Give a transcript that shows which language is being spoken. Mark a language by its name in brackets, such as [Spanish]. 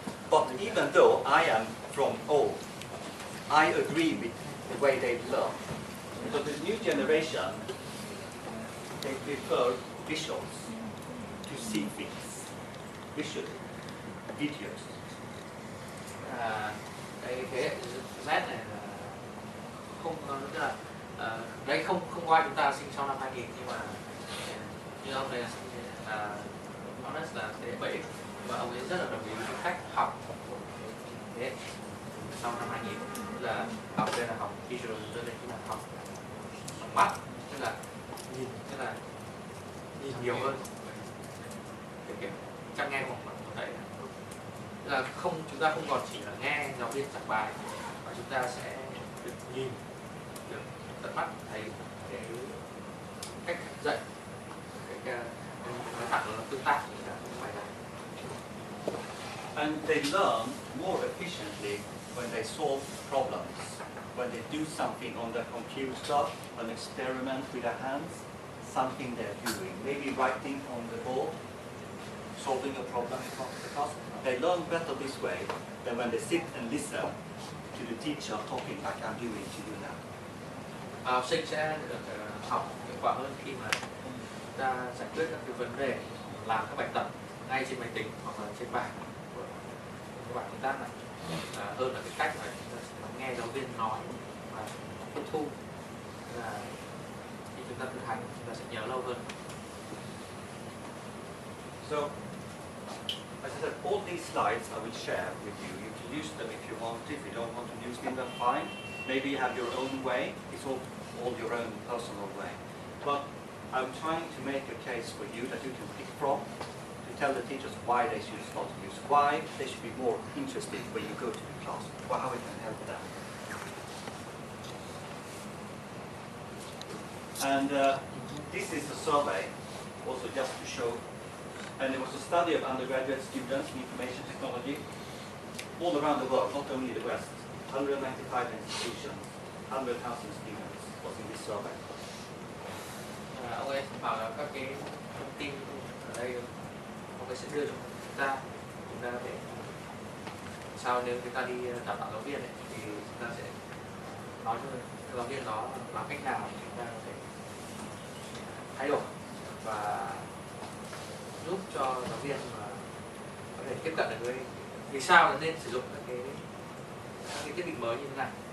[English] But even though I am from old, I agree with the way they learn. Because the new generation, they prefer visuals, to see things, visually, videos. [Vietnamese] Cái thế hệ Z này là không, tức là đây không có ai chúng ta sinh sau năm 2000, nhưng mà như ông này là honest là thế hệ 7, và ông ấy rất là đồng ý với cách học của thế hệ sau năm 2000, tức là học đây là học visual, đây là học mắt, tức là nhìn nhiều hơn, kiểu chắc nghe một thấy là không, chúng ta không còn chỉ là nghe giáo viên giảng bài, mà chúng ta sẽ được nhìn, được tận mắt thấy cái cách dạy, cái nói thẳng là tương tác với cả bài giảng. [English] And they learn more efficiently when they solve problems when they do something on the computer, an experiment with their hands, something they're doing, maybe writing on the board, solving a problem in the class. They learn better this way than when they sit and listen to the teacher talking like I'm doing to you now. [Vietnamese] Học sinh sẽ được học hiệu quả hơn khi mà ta giải quyết các cái vấn đề, làm các bài tập ngay trên máy tính hoặc là trên bảng của các bạn công tác này, hơn là cái cách mà chúng ta sẽ nghe giáo viên nói và tiếp thu. Là khi chúng ta thực hành chúng ta sẽ nhớ lâu hơn. [English] So, as I said, all these slides I will share with you. You can use them if you want. If you don't want to use them, then fine. Maybe you have your own way. It's all your own personal way. But I'm trying to make a case for you that you can pick from to tell the teachers why they should start to use, why they should be more interested when you go to the class, or how it can help them. And this is a survey, also just to show. And it was a study of undergraduate students in information technology all around the world, not only the West. 195 institutions, 100,000 students was in this survey. [Vietnamese] Ông ấy bảo là các cái thông tin ở đây ông ấy sẽ đưa cho chúng ta để sao nếu chúng ta đi đào tạo giáo viên ấy, thì chúng ta sẽ nói cho giáo viên đó làm cách nào chúng ta có thể thay đổi và giúp cho giáo viên mà có thể tiếp cận được với vì sao là nên sử dụng các cái thiết bị mới như thế này.